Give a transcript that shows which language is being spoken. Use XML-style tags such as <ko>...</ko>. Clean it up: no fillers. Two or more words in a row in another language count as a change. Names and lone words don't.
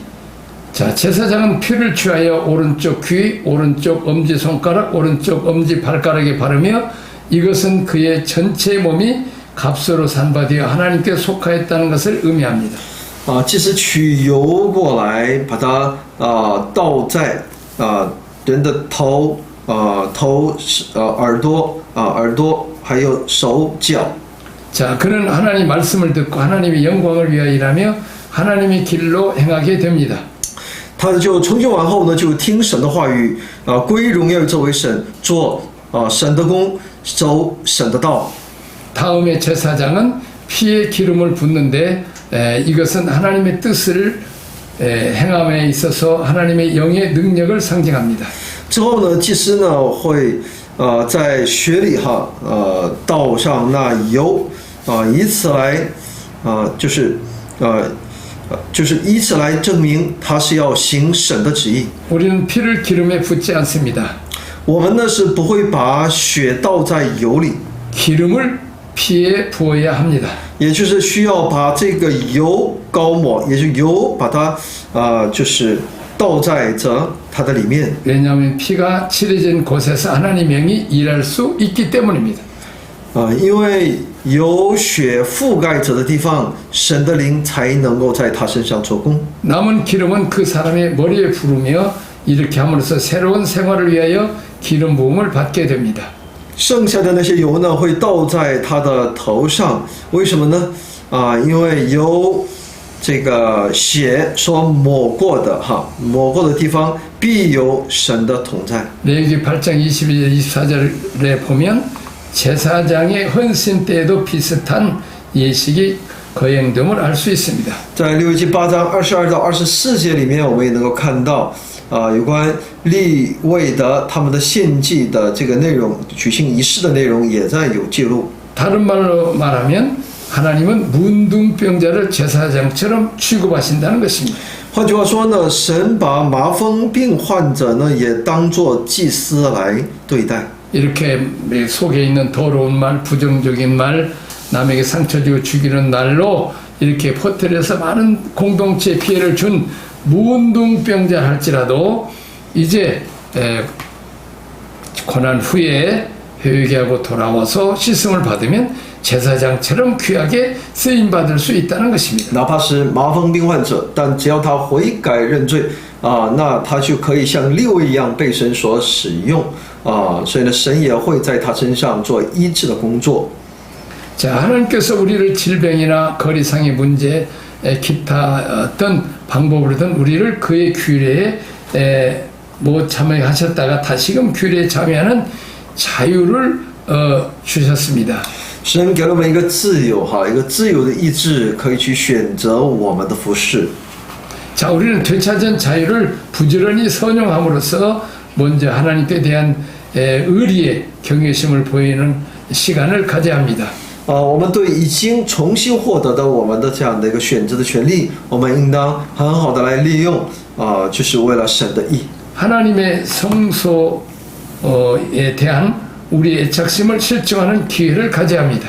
<ko>자, 제사장은 피를 취하여 오른쪽 귀, 오른쪽 엄지손가락, 오른쪽 엄지발가락에 바르며 이것은 그의 전체 몸이 값으로 산바되어 하나님께 속하였다는 것을 의미합니다.</ko> <zh>祭司取油过来，把它倒在人的头、耳朵还有手脚。</zh> <ko>자, 그는 하나님 말씀을 듣고 하나님의 영광을 위하여 일하며 하나님의 길로 행하게 됩니다.</ko> <zh>他就从今往后呢，就听神的话语，归荣耀这位神，做神的工，走神的道。</zh> <ko>다음에 제사장은 피에 기름을 붓는데 이것은 하나님의 뜻을 행함에 있어서 하나님의 영의 능력을 상징합니다.</ko> <zh>之后呢，祭司呢会在血里倒上那油以此来就是以此来证明他是要行神的旨意。</zh> <ko>우리는 피를 기름에 붓지 않습니다.</ko> <zh>我们呢是不会把血倒在油里，</zh> <ko>기름을 피에 부어야 합니다.</ko> <zh>也就是需要把这个油膏抹，也就是油把它就是倒在它的里面。</zh> <ko>왜냐하면 피가 칠해진 곳에서 하나님 영이 일할 수 있기 때문입니다.</ko> <zh>因为有血覆盖着的地方，神的灵才能够在他身上做工。</zh> <ko>남은 기름은 그 사람의 머리에 부르며 이렇게 함으로써 새로운 생활을 위하여 기름 부음을 받게 됩니다.</ko> <zh>剩下的那些油呢，会倒在他的头上，为什么呢？因为有这个血所抹过的抹过的地方必有神的同在。</zh> <ko>레위기 8장 22절 24절에 보면 제사장의 헌신 때에도 비슷한 예식이 거행됨을 알 수 있습니다.</ko> <zh>在利未记8章22到24节里面，我们也能够看到有关利未的他们的献祭的这个内容，举行仪式的内容也在有记录。</zh> <ko>다른 말로 말하면 하나님은 문둥병자를 제사장처럼 취급하신다는 것입니다.</ko> <zh>换句话说呢，神把麻风病患者呢也当作祭司来对待。</zh> <ko>이렇게 속에 있는 더러운 말, 부정적인 말, 남에게 상처 주고 죽이는 날로 이렇게 퍼뜨려서 많은 공동체에 피해를 준 문둥병자 할지라도 이제 고난 후에 회개하고 돌아와서 씻음을 받으면 제사장처럼 귀하게 쓰임 받을 수 있다는 것입니다.</ko> <zh>哪怕是麻风病患者，但只要他悔改认罪那他就可以像利未一样被神所使用所以呢，神也会在他身上做医治的工作。</zh> <ko>자, 하나님께서 우리를 질병이나 거리상의 문제, 기타 어떤 방법으로든 우리를 그의 규례에 못 참여하셨다가 다시금 규례에 참여하는 자유를 주셨습니다.</ko> <zh>神给了我们一个自由一个自由的意志，可以去选择我们的服饰。</zh> <ko>자, 우리는 되찾은 자유를 부지런히 선용함으로써 먼저 하나님께 대한 의리의 경외심을 보이는 시간을 가져야 합니다.</ko> <zh>我们对已经重新获得的我们的这样的一个选择的权利，我们应当很好的来利用就是为了神的义。</zh> <ko>하나님의 성소에 대한 우리의 애착심을 실증하는 기회를 가져야 합니다.</ko>